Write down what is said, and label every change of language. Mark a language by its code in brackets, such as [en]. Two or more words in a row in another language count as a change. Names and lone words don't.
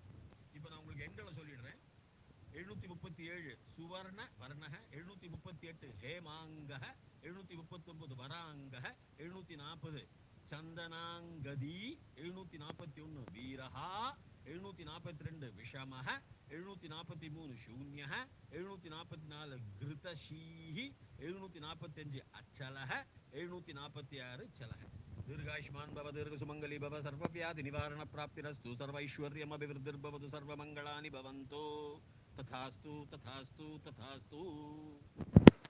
[ta] இப்ப நான் உங்களுக்கு எண்களை சொல்லிடுறேன். 737 சுவர்ண வர்ணக, 738 ஹேமாங்க, 739 வராங்க, 740 சந்தனாங்கதி, 741 வீரஹா, 742 விஷமஹ, 743 சூன்யஹ, 744 கிருதஷீஹி, 745 அச்சலஹ, 746 சலஹ. [sa] दीर्घायुष्मान भव, दीर्घ सुमंगली भव, सर्वव्याधि निवारण प्राप्तिरस्तु, सर्वैश्वर्यम अभिवृद्धिर्भवतु, सर्वमंगलानि भवन्तु। तथास्तु तथास्तु तथास्तु।